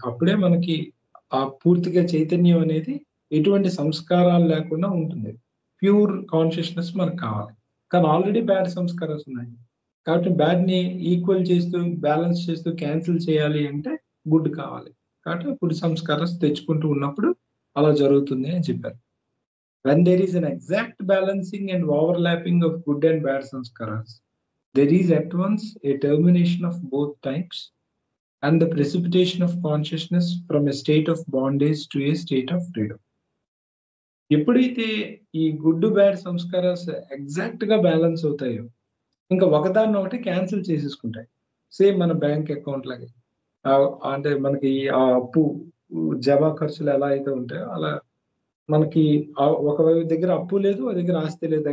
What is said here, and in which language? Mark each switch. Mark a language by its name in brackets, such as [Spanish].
[Telugu] అప్పుడే మనకి ఆ పూర్తిగా చైతన్యం అనేది ఎటువంటి సంస్కారాలు లేకుండా ఉంటుంది. ప్యూర్ కాన్షియస్‌నెస్ మనకు కావాలి. కానీ ఆల్రెడీ బ్యాడ్ సంస్కారాస్ ఉన్నాయి. కాబట్టి బ్యాడ్‌ని ఈక్వల్ చేస్తూ, బ్యాలెన్స్ చేస్తూ క్యాన్సెల్ చేయాలి అంటే గుడ్ కావాలి. కాబట్టి గుడ్ సంస్కారాస్ తెచ్చుకుంటూ ఉన్నప్పుడు అలా జరుగుతుంది అని చెప్పారు. [English] When there is an exact balancing and overlapping of good and bad sanskaras, there is at once a termination of both types and the precipitation of consciousness from a state of bondage to a state of freedom. [Telugu] ఎప్పుడైతే ఈ good bad sanskaras ఎగ్జాక్ట్‌గా balance అవుతాయో, ఇంకా ఒకదాన్నొకటి cancel చేసేసుకుంటాయి. Same మన bank account లాగే. అంటే మనకి ఆ అప్పు జమా ఖర్చులు ఎలా అయితే ఉంటాయో అలా మనకి ఒక దగ్గర అప్పు లేదు, ఒక దగ్గర ఆస్తి లేదు.